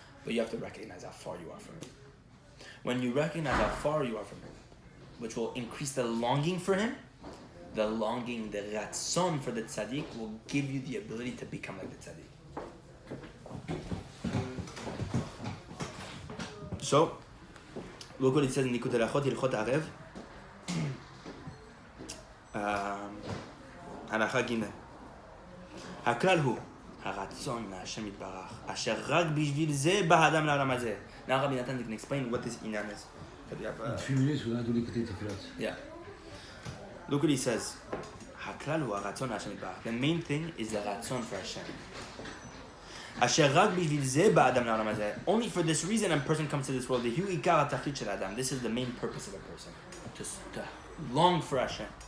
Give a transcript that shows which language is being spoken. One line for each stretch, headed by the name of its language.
English: But you have to recognize how far you are from him. When you recognize how far you are from him, which will increase the longing for him, the longing, the ratzon for the tzaddik will give you the ability to become like the tzaddik. So, look what it says in Likutei Halachot, Hilchot Arev.
Hebrew: הלכה ג' הכלל הוא הרצון להשם יתברך אשר רק בשביל זה בא האדם לעולם הזה.
English: Now Rabbi Natan can explain what this inyan is. In 3 minutes we're going to do Likutei Tefillot. Yeah. Look what he says.
Hebrew: הכלל הוא הרצון להשם יתברך.
English: The main thing is the ratzon for Hashem.
Hebrew: אשר רק בשביל זה בא האדם לעולם הזה.
English: Only for this reason a person comes to this world. This is the main purpose of a person. To long for Hashem.